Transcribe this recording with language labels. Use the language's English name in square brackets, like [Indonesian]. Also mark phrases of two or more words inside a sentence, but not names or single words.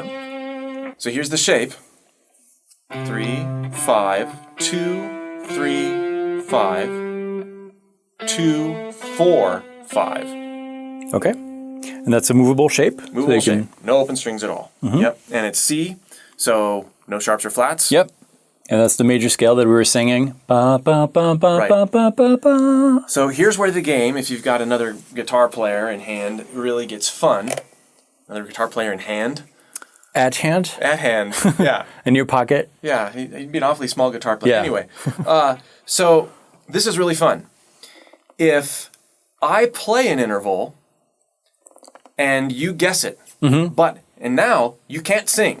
[English] So here's the shape. 3, 5, 2, 3, 5, 2, 4, 5. Okay. And that's a movable shape. Movable so you shape. can- No open strings at all. Yep. And it's C, so no sharps or flats. Yep. And that's the major scale that we were singing. Ba, ba, ba, ba, Right. ba, ba, ba, ba. So here's where the game, if you've got another guitar player in hand, really gets fun. Another guitar player in hand. At hand, At hand, yeah. in your pocket. Yeah, he'd be an awfully small guitar player. Yeah. Anyway, so this is really fun. If I play an interval and you guess it, and now you can't sing.